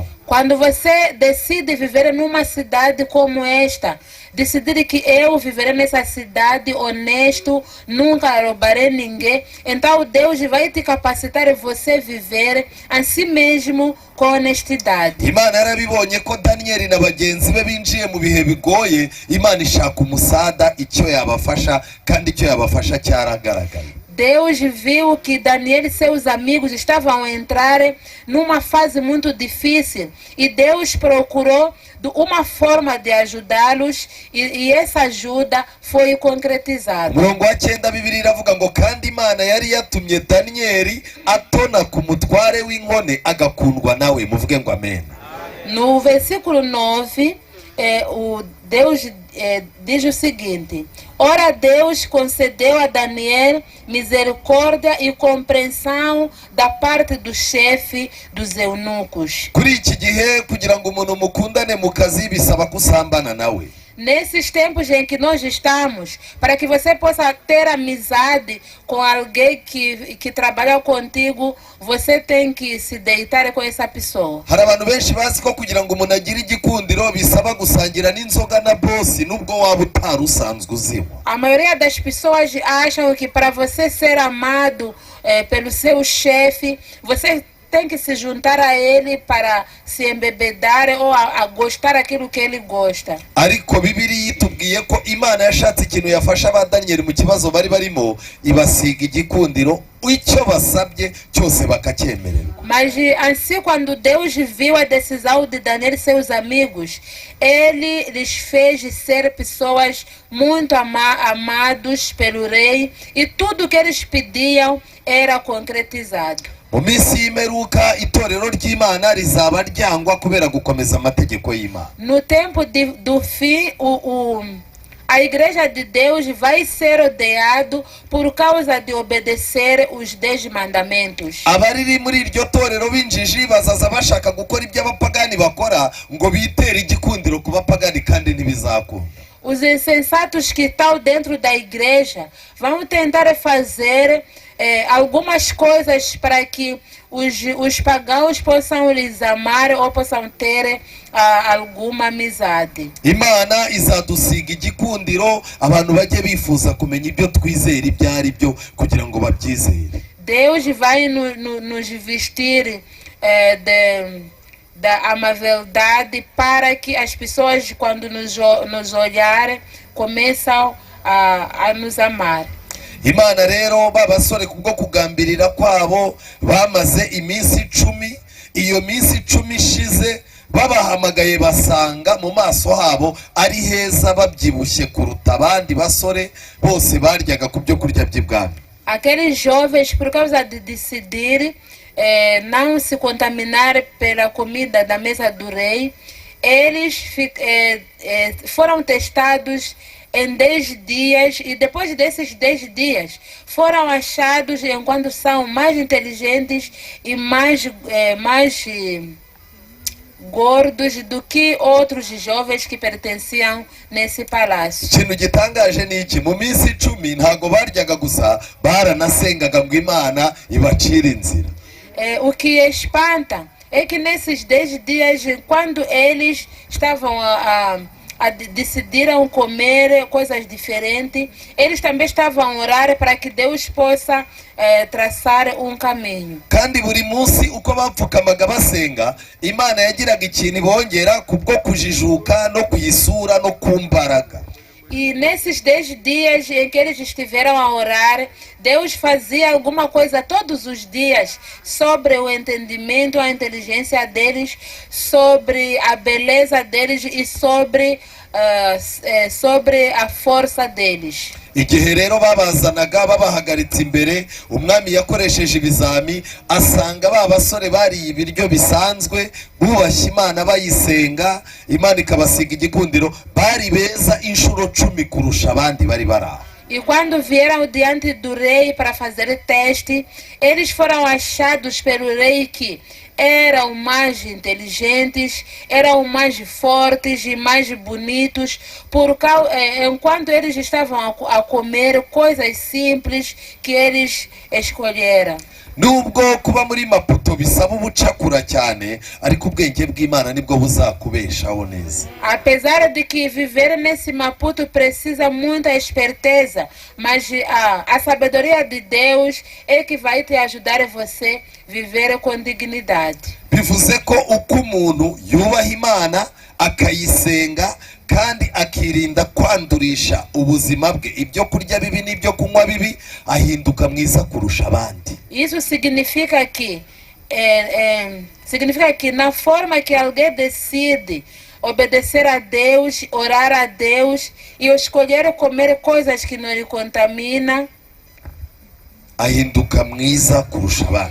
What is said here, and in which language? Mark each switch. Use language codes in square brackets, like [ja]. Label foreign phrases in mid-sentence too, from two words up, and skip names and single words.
[pt] Quando você decide viver numa cidade como esta, decidir que eu viverei nessa cidade honesto, nunca roubarei ninguém, então Deus vai te capacitar você viver assim mesmo com honestidade. [rw] Imana yarabibonye ko Daniyeli na bagenzi be binjiye mu bihe bigoye, Imana ishaka umusada icyo yabafasha, kandi icyo yabafasha cyaragaragaye. [pt] Deus viu que Daniel e seus amigos estavam a entrar numa fase muito difícil e Deus procurou uma forma de ajudá-los e essa ajuda foi concretizada. [rw] Murongo wa 9 Bibiliya iravuga ngo kandi Imana yari yatumye Daniyeli atona ku mutware w'inkone agakundwa nawe, muvuge ngo amen. [pt] No versículo 9, o Deus diz o seguinte: ora Deus concedeu a Daniel misericórdia e compreensão da parte do chefe dos eunucos. [rw] Kuri iki gihe kugira ngo umuntu mukundane mu kazi bisaba kusambana nawe. [pt] Nesses tempos em que nós estamos, para que você possa ter amizade com alguém que trabalha contigo, você tem que se deitar com essa pessoa. [rw] Hari abantu benshi bazi ko kugira ngo umuntu agire igikundiro bisaba gusangira n'inzoga na bosi nubwo waba utari usanzwe uzinywa. [pt] A maioria das pessoas acham que para você ser amado pelo seu chefe, você tem que se juntar a ele para se embebedar ou a gostar aquilo que ele gosta. [rw] Ariko Bibiliya itubwiye ko Imana yashatse ikintu yafasha ba Daniyeli mu kibazo bari barimo, ibasiga igikundiro, icyo basabye cyose bakacyemererwa. [pt] Mas assim, quando Deus viu a decisão de Daniel e seus amigos, ele lhes fez ser pessoas muito amados pelo rei e tudo que eles pediam era concretizado. [rw] Mu minsi y'imperuka itorero ry'Imana rizaba ryangwa kubera gukomeza amategeko y'Imana. [pt] No tempo do fim, a igreja de Deus vai ser odiado por causa de obedecer os 10 mandamentos. [rw] Abariri muri iryo torero b'injiji bazaza bashaka gukora ibyo abapagani bakora ngo bitere igikundiro ku bapagani kandi ntibizakunda. [pt] Os insensatos que estão dentro da igreja vão tentar fazer algumas coisas para que os pagãos possam lhes amar ou possam ter alguma amizade. [rw] Imana izadusiga igikundiro, abantu bajye bifuza kumenya ibyo twizera ibyo ari byo kugira ngo babyizere. [pt] Deus vai nos vestir da amabilidade para que as pessoas, quando nos olharem, começam a nos amar. [rw] Imana rero babasore kubwo kugambirira kwabo bamaze iminsi 10, iyo minsi 10 ishize babahamagaye basanga mu maso habo ari heza babyibushye kuruta abandi basore bose baryaga ku byo kurya by'ibwami. [pt] Aqueles jovens, por causa de decidir não se contaminar pela comida da mesa do rei, eles foram testados em 10 dias e depois desses 10 dias foram achados enquanto são mais inteligentes e mais gordos do que outros jovens que pertenciam nesse palácio. [rw] Ikintu gitangaje ni iki, mu minsi 10 ntago baryaga gusa, baranasengaga ngo Imana ibacire inzira. [pt] O que espanta é que nesses 10 dias, quando eles estavam decidiram comer coisas diferentes, eles também estavam a orar para que Deus possa traçar um caminho. [rw] kandi buri munsi uko bapfukamaga basenga imana yagiraga ikintu ibongera kubwo kujijuka no kuyisura no kumbaraga. [pt] E nesses 10 dias em que eles estiveram a orar, Deus fazia alguma coisa todos os dias sobre o entendimento, a inteligência deles, sobre a beleza deles e sobre a força deles. [rw] Igihe rero babazanaga babahagaritse imbere, umwami yakoresheje ibizami asanga ba basore bariye ibiryo bisanzwe, bubashye Imana bayisenga, Imana ikabasiga igikundiro, bari beza inshuro 10 kurusha abandi bari baraho. [pt] E quando vieram diante do rei para fazer teste, eles foram achados pelo rei que eram mais inteligentes, eram mais fortes e mais bonitos, enquanto eles estavam a comer coisas simples que eles escolheram. [rw] Nubwo kuba muri Maputo bisaba ubucakura cyane, ariko ubwenge bw'Imana nibwo buzakubeshaho neza. [pt] Apesar de que viver nesse Maputo precisa muita esperteza, mas a sabedoria de Deus é que vai te ajudar você a viver com dignidade. [rw] Bivuze ko uko umuntu yubaha Imana akayisenga kandi akirinda kwandurisha ubuzima bwe ibyo kurya bibi n'ibyo kunywa bibi, ahinduka mwiza kurusha abandi. [pt] Isso significa que na forma que alguém decide obedecer a Deus, orar a Deus e escolher comer coisas que não lhe contaminam, [rw] ahinduka mwiza kurusha abandi.